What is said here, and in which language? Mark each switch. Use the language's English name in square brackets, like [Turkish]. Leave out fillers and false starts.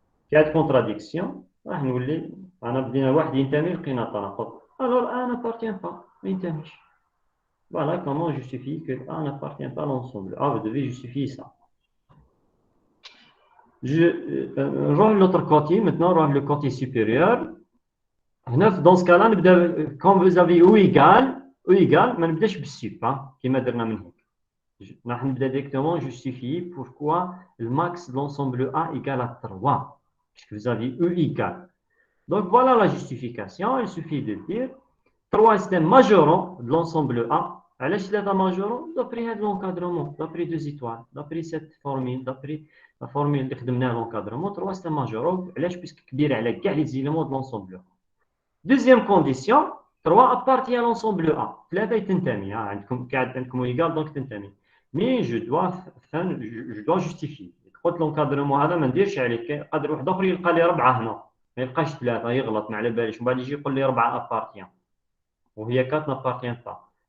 [Arabic] كي هاد contradiction راح نولي أنا بدينا واحد ينتمي لقينا تناقض. [French] alors A n'appartient pas. [Arabic] ما ينتميش. [French] Voilà comment on justifie que A n'appartient pas à l'ensemble. A, vous devez justifier ça. Je [Arabic] نروح [French] l'autre côté maintenant, نروح le côté supérieur. Dans ce cas-là, quand vous avez ou égal, [Arabic] ما نبداش بالسوب كيما درنا من هيك. راح نبدا [French] directement justifier pourquoi le max de l'ensemble A égale à 3 puisque vous avez E égale. Donc voilà la justification, il suffit de dire 3 c'est un majorant de l'ensemble A. [Arabic] علاش [French] 3 majorant d'après هذا l'encadrement, d'après deux étoiles, d'après cette formule, d'après la formule [Arabic] اللي خدمناها [French] l'encadrement, 3 c'est un majorant علاش puisque [Arabic] كبير على كاع [French] les éléments de l'ensemble A. Deuxième condition, 3 appartient à l'ensemble A. [Arabic] 3 تنتمي عندكم قاعد عندكم égal donc تنتمي. [French] Mais je dois justifier. [Arabic] قلت l'encadrement هذا ما نديرش عليه قادر واحد اخر يلقى لي 4 هنا ما يلقاش 3 يغلط ما على باليش ومن بعد يجي يقول لي 4 appartient وهي 4 [French] n'appartient pas.